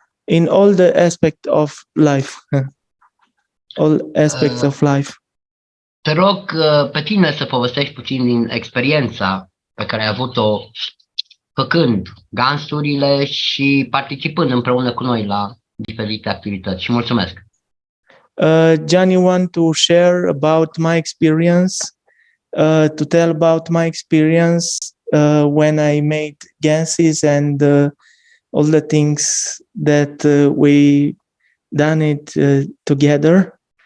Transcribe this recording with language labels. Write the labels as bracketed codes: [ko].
[en] In all the aspects of life. All aspects of life. [ro] Te rog pe tine să povestești puțin din experiența pe care ai avut-o făcând gansurile și participând împreună cu noi la diferite activități. Și mulțumesc! [en] Johnny want to share about my experience, to tell about my experience when I made ganses and all the things that we done it together.